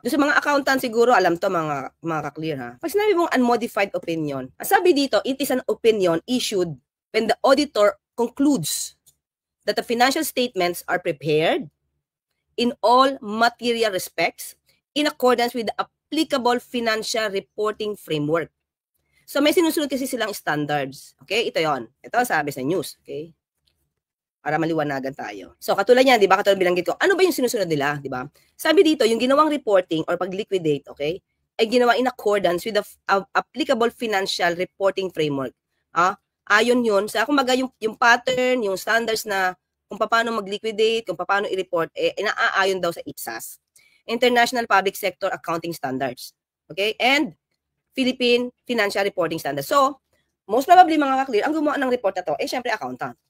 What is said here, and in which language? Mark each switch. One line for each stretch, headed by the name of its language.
Filipino: Doon sa mga accountant siguro, alam to mga ka-clear ha. Pag sinabi mong unmodified opinion, sabi dito,
English: it is an opinion issued when the auditor concludes that the financial statements are prepared in all material respects in accordance with the applicable financial reporting framework.
Filipino: So may sinusunod kasi silang standards. Okay? Ito yon. Ito sabi sa news. Okay? Para maliwanagan tayo. So katulad niyan, di ba? Katulad binanggit ko, ano ba yung sinusunod nila? Di ba? Sabi dito, yung ginawang reporting or pag-liquidate, okay, ay ginawa
English: in accordance with the applicable financial reporting framework.
Filipino: Ayon yun sa, kumbaga yung pattern, yung standards na kung paano mag-liquidate, kung paano i-report, inaayon daw sa IPSAS.
English: International Public Sector Accounting Standards. Okay? And Philippine Financial Reporting Standards.
Filipino: So, most probably mga ka-clear, ang gumawa ng report na to, syempre accountant.